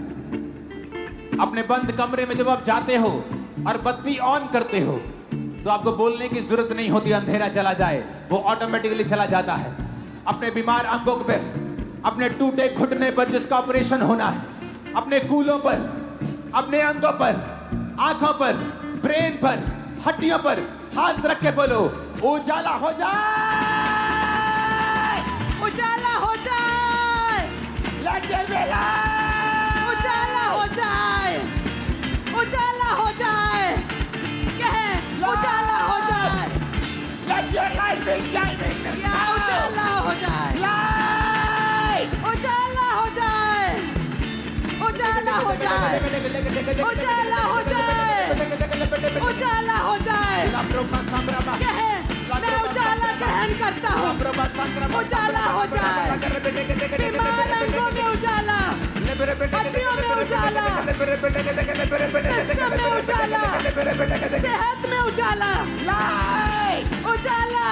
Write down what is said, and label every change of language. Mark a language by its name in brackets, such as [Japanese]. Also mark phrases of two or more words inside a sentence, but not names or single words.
[Hindi] अपने बंद कमरे में जब आप जाते हो और बत्ती ऑन करते हो तो आपको बोलने की जरूरत नहीं होती, अंधेरा चला जाए, वो ऑटोमेटिकली चला जाता है। अपने बीमार अंगों पर, अपने टूटे घुटने पर जिसका ऑपरेशन होना है, अपने कूलों पर, अपने अंगों पर, आंखों पर, ब्रेन पर, हड्डियों पर हाथ रख के बोलो, उजाला हो जाए, उजाला हो जाए, उजाला हो जाए, उजाला हो जाए, कहे उजाला हो जाए, [English] Let your light be shining [Hindi] या उजाला हो जाए, उजाला हो जाए, उजाला हो जाए, उजाला हो जाए, उजाला हो जाए, कहे मैं उजाला ग्रहण करता हूँ, उजाला हो जाए, बीमार अंगों में उजाला, हड्डियों में उजाला, सिस्टम में उजाला, सेहत में उजाला, उजाला,